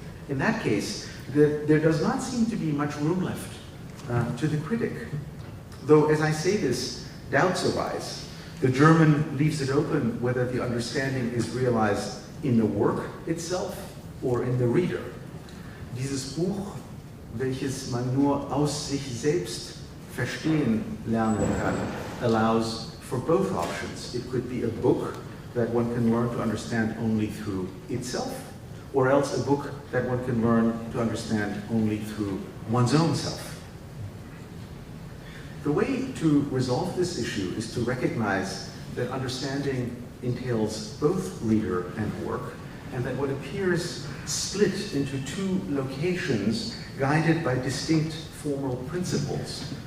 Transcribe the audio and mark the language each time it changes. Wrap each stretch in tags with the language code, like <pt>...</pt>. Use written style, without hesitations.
<en>In that case, there does not seem to be much room left to the critic. Though, as I say this, doubts arise. The German leaves it open whether the understanding is realized in the work itself or in the reader.</en> <de>Dieses Buch, welches man nur aus sich selbst verstehen lernen kann,</de> <en>allows for both options. It could be a book that one can learn to understand only through itself, or else a book that one can learn to understand only through one's own self. The way to resolve this issue is to recognize that understanding entails both reader and work, and that what appears split into two locations guided by distinct formal principles</en>